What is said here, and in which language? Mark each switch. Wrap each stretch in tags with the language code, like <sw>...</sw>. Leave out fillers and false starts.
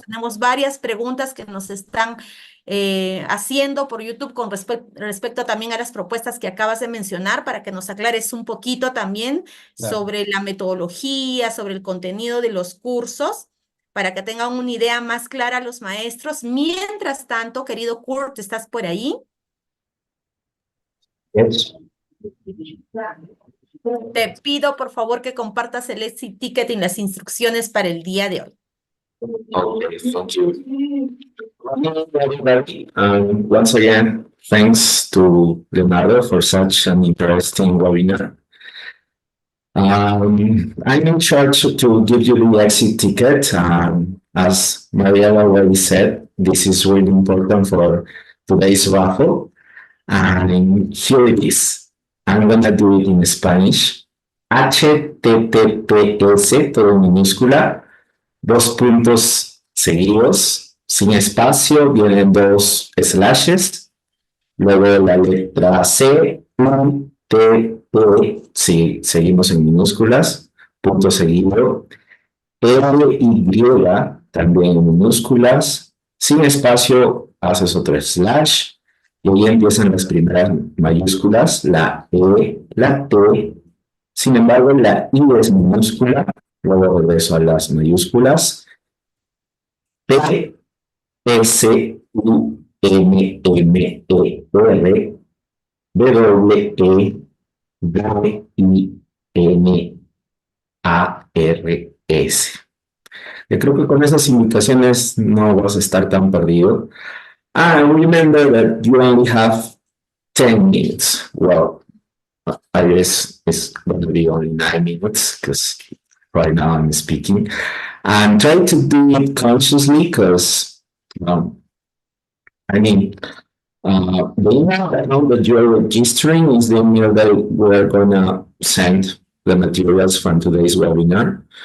<es>Tenemos varias preguntas que nos están haciendo por YouTube con respecto también a las propuestas que acabas de mencionar para que nos aclares un poquito también sobre la metodología, sobre el contenido de los cursos, para que tengan una idea más clara los maestros. Mientras tanto, querido Kurt, ¿estás por ahí?</es> <en>Yes.</en> <es>Te pido por favor que compartas el exit ticket y las instrucciones para el día de hoy.</es> <en>Okay, thank you. Hello, everybody. Once again, thanks to Leonardo for such an interesting webinar. I'm in charge to give you the exit ticket. As Mariela already said, this is really important for today's raffle. And here it is. I'm gonna do it in Spanish.</en> <es>HTTPS, todo en minúscula, 2 puntos seguidos, sin espacio, vienen 2 slashes, luego la letra C, U, T, P, sí, seguimos en minúsculas, punto seguido, L, Y, también en minúsculas, sin espacio, haces otro slash, y ahí empiezan las primeras mayúsculas, la E, la T, sin embargo, la I es minúscula, luego regreso a las mayúsculas, P, S, U, N, M, E, R, W, E, B, I, N, A, R, S. Yo creo que con esas indicaciones no vas a estar tan perdido.</es> <en>Remember that you only have 10 minutes. Well, I guess it's going to be only 9 minutes because right now I'm speaking. And try to do it consciously because, I mean, the email that you're registering is the email that we're going to send the materials from today's webinar.</en>